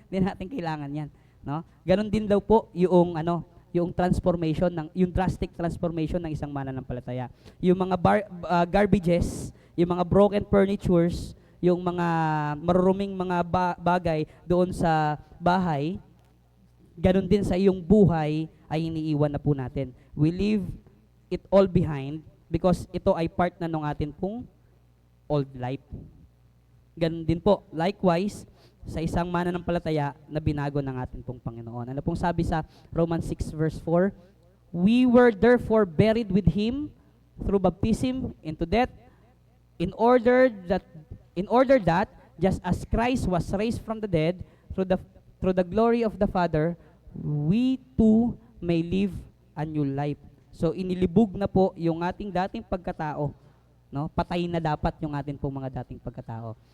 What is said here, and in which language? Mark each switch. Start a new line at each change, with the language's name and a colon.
Filipino: Hindi natin kailangan yan, no? Ganon din daw po yung yung transformation yung drastic transformation ng isang mananampalataya. Yung mga garbages, yung mga broken furnitures, yung mga maruruming mga bagay doon sa bahay, ganon din sa iyong buhay ay iniiwan na po natin.
English: We leave it all behind because
Filipino: ito ay part na ng atin pong
English: old life.
Filipino: Ganon din po, likewise, sa isang mananampalataya na binago ng atin pong Panginoon. Ano pong sabi sa Romans 6 verse 4?
English: We were therefore buried with Him through baptism into death, in order that just as Christ was raised from the dead through the glory of the Father, we too may live a new life.
Filipino: So inilibog na po yung ating dating pagkatao, no? Patay na dapat yung atin pong mga dating pagkatao.